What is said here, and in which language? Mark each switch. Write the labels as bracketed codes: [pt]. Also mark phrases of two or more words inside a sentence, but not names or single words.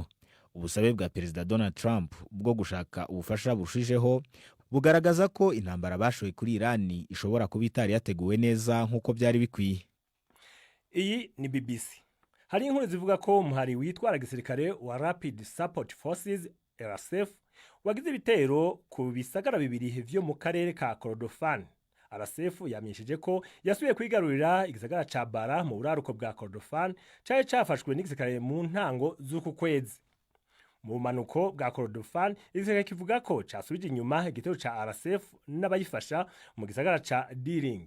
[rw] Ubusabe bwa Perezida Donald Trump bwo gushaka ubufasha bushijeho bugaragaza ko intambara bashoye kuri Iran ishobora kuba itari yateguwe neza nk'uko byari bikwiye. [rn] Iyi ni BBC. Hari inkuru zivuga ko umuhari witwara gisirikare wa Rapid Support Forces RSF wagize ibitero ku bisagara bibiri vyo mu karere ka Kordofan. RSF yamenyesheje ko yasubiye kwigarurira igisagara ca Bara mu buraruko bwa Kordofan cyaje cyafashwe n'igisirikare mu ntango z'uku kwezi. Mu manuko bwa Kordofan igisirikare kivuga ko cyasubije inyuma igitero ca RSF n'abayifasha mu gisagara ca Diring.